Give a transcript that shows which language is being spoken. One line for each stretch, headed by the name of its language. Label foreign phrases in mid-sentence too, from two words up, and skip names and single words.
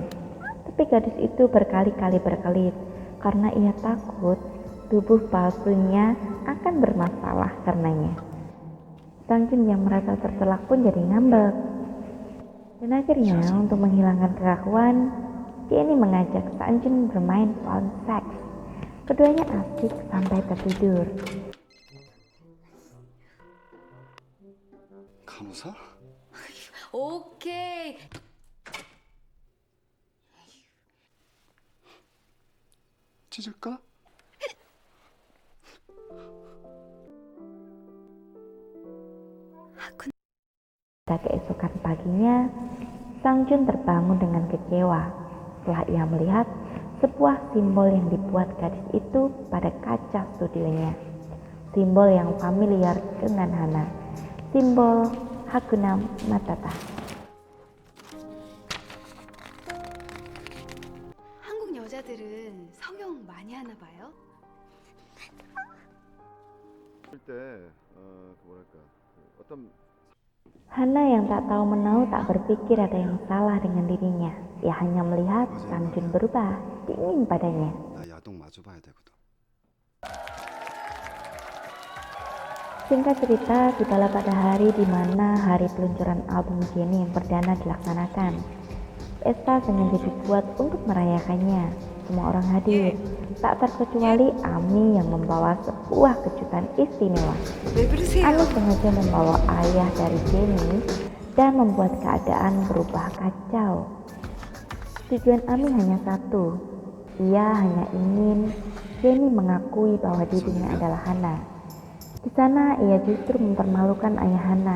Indonesian: Tapi gadis itu berkali-kali berkelit karena ia takut tubuh palsunya akan bermasalah karenanya. Sang Jun yang merasa tercelak pun jadi ngambek. Dan akhirnya untuk menghilangkan kekakuan, Jenny mengajak Sang Jun bermain
English: phone sex.
Indonesian: Keduanya asik sampai tertidur.
Korean: 간호사? 오케이. 찢을까?
Indonesian: Pada keesokan paginya, Sang Jun terbangun dengan kecewa setelah ia melihat sebuah simbol yang dibuat gadis itu pada kaca studionya. Simbol yang familiar dengan Hana, simbol Hakuna Matata.
Korean: 한국 여자들은 성형 많이 하나 봐요? 때 뭐랄까 어떤
Indonesian: Hana yang tak tahu menau tak berpikir ada yang salah dengan dirinya. Ia hanya melihat Sang Jun berubah, dingin padanya.
Korean: 나 야동 마주 봐야 되거든.
Indonesian: Singkat cerita, tibalah pada hari di mana hari peluncuran album Jennie yang perdana dilaksanakan. Pesta sengaja dibuat untuk merayakannya. Semua orang hadir, tak terkecuali Ami yang membawa sebuah kejutan istimewa.
Korean: 왜 그러세요?
Indonesian: Ami sengaja membawa ayah dari Jennie dan membuat keadaan berubah kacau. Tujuan Ami hanya satu, ia hanya ingin Jennie mengakui bahwa dirinya adalah Hana. Di sana ia justru mempermalukan ayah Hana.